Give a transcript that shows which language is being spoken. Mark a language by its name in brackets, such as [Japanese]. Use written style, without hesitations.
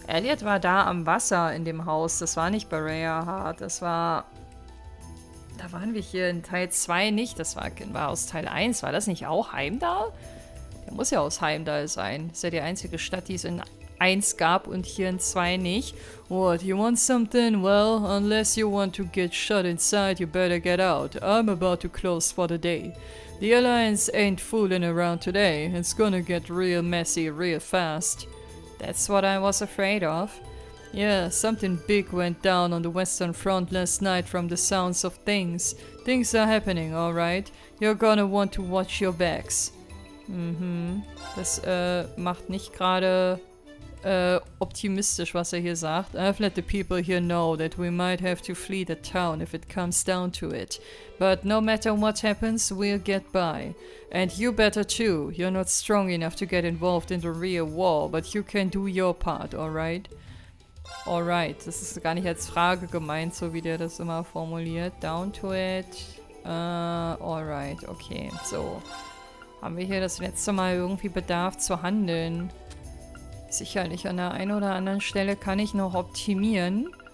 [German] Elliot war da am Wasser in dem Haus. Das war nicht Bereahard, das war... Da waren wir hier in Teil 2 nicht. Das war aus Teil 1. War das nicht auch Heimdall? Der muss ja aus Heimdall sein. Das ist ja die einzige Stadt, die es in 1 gab und hier in 2 nicht. [English] What, you want something? Well, unless you want to get shut inside, you better get out. I'm about to close for the day. The Alliance ain't fooling around today. It's gonna get real messy real fast. That's what I was afraid of. Yeah, something big went down on the Western Front last night from the sounds of things. Things are happening, alright. You're gonna want to watch your backs. [German] Das macht nicht gerade optimistisch, was er hier sagt. [English] I've let the people here know that we might have to flee the town if it comes down to it. But no matter what happens, we'll get by. And you better too. You're not strong enough to get involved in the real war, but you can do your part, alright? [German] Alright, das ist gar nicht als Frage gemeint, so wie der das immer formuliert. [English] Down to it. [German] Alright, okay. So. Haben wir hier das letzte Mal irgendwie Bedarf zu handeln? Sicherlich, an der einen oder anderen Stelle kann ich noch optimieren.